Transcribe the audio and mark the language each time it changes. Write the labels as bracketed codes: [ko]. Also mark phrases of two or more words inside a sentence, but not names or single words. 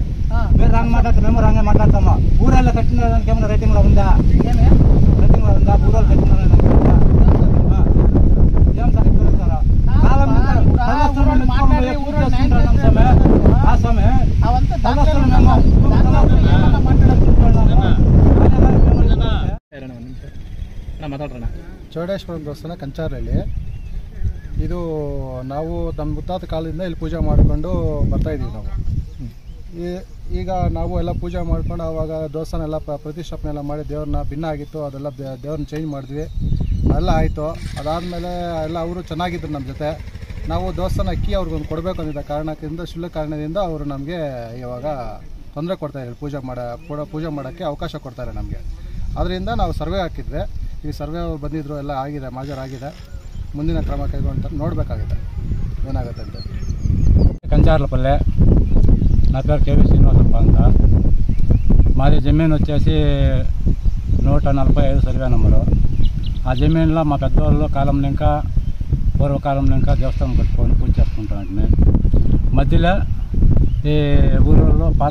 [te] మీరు రాంగ్ మాట్లాడితే మేము రాంగే మాట్లాడతాము. ఊరోళ్ళ కట్టినదానికి ఏమైనా రైటింగ్ లో ఉందా? రైటింగ్ లో ఉందా? ఊరోళ్ళు కట్టినదానికి ఏం సార్ ఇస్తారా? కాలం ఆ సమయం [kn] ಚೌಡೇಶ್ವರಂ ದೇವಸ್ಥಾನ ಕಂಚಾರಳ್ಳಿ ಇದು ನಾವು ನಮ್ಮ ಮುತ್ತಾತ ಕಾಲದಿಂದ ಇಲ್ಲಿ ಪೂಜೆ ಮಾಡಿಕೊಂಡು ಬರ್ತಾಯಿದ್ದೀವಿ ನಾವು. ಈಗ ನಾವು ಎಲ್ಲ ಪೂಜೆ ಮಾಡ್ಕೊಂಡು ಆವಾಗ ದೇವಸ್ಥಾನ ಎಲ್ಲ ಪ್ರತಿಷ್ಠಾಪನೆ ಎಲ್ಲ ಮಾಡಿ ದೇವ್ರನ್ನ ಭಿನ್ನ ಆಗಿತ್ತು, ಅದೆಲ್ಲ ದೇವ್ರನ್ನ ಚೇಂಜ್ ಮಾಡಿದ್ವಿ, ಎಲ್ಲ ಆಯಿತು. ಅದಾದಮೇಲೆ ಎಲ್ಲ ಅವರು ಚೆನ್ನಾಗಿದ್ರು ನಮ್ಮ ಜೊತೆ. ನಾವು ದೇವಸ್ಥಾನ ಅಕ್ಕಿ ಅವ್ರಿಗೊಂದು ಕೊಡಬೇಕು ಅಂದಿದ್ದ ಕಾರಣಕ್ಕಿಂತ ಶುಲ್ಕ ಕಾರಣದಿಂದ ಅವರು ನಮಗೆ ಇವಾಗ ತೊಂದರೆ ಕೊಡ್ತಾಯಿದ್ದಾರೆ, ಪೂಜೆ ಮಾಡೋಕ್ಕೆ ಅವಕಾಶ ಕೊಡ್ತಾರೆ ನಮಗೆ. ಅದರಿಂದ ನಾವು ಸರ್ವೆ ಹಾಕಿದ್ವಿ. ಈ ಸರ್ವೆ ಅವ್ರು ಬಂದಿದ್ದರು, ಎಲ್ಲ ಆಗಿದೆ, ಮಾಜರಾಗಿದೆ. ಮುಂದಿನ ಕ್ರಮ ಕೈಗೊಂಡು ನೋಡಬೇಕಾಗಿದೆ ಏನಾಗುತ್ತೆ ಅಂತ. [te] కంచార్లపల్లె, నా పేరు కేవీ శ్రీనివాసప్ప అంట. మాది జమీన్ వచ్చేసి 145 సర్వే నెంబరు. ఆ జమీన్లో మా పెద్దవాళ్ళు కాలంలో ఇంకా పూర్వకాలంలో ఇంకా దేవస్థానం కట్టుకొని పూజ చేసుకుంటామంటే మధ్యలో ఈ ఊళ్ళో పాత